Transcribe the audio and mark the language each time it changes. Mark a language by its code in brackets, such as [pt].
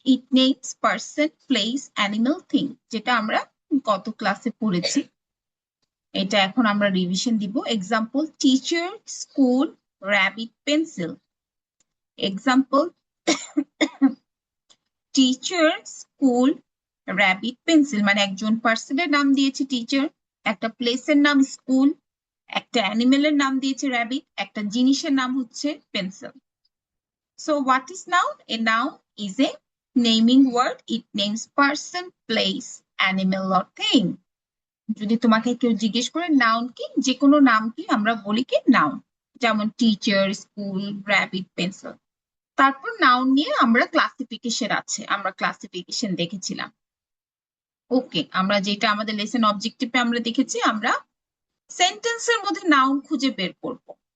[en] It names person, place, animal, thing. [bn] যেটা আমরা গত ক্লাসে পড়েছি। এটা এখন আমরা রিভিশন দিব। [en] Example: teacher, school, rabbit, pencil. Example: teacher, school, rabbit, pencil. [bn] মানে একজন পার্সনের নাম দিয়েছে টিচার, একটা প্লেসের নাম স্কুল, একটা অ্যানিমেলের নাম দিয়েছে rabbit, একটা জিনিসের নাম হচ্ছে pencil. [en] So what is noun? A noun is a naming word. It names person, place, animal or thing. [bn] যদি তোমাকে কেউ জিজ্ঞেস করে নাউন কি, যে কোনো নামকে আমরা বলি কি নাউন, যেমন টিচার, স্কুল, rabbit, pencil. তারপর নাউন নিয়ে আমরা ক্লাসিফিকেশন আছে, আমরা ক্লাসিফিকেশন দেখেছিলাম। ওকে, আমরা যেটা আমাদের লেসন অবজেক্টিভে আমরা দেখেছি, আমরা সেন্টেন্সের মধ্যে নাউন খুঁজে বের করব।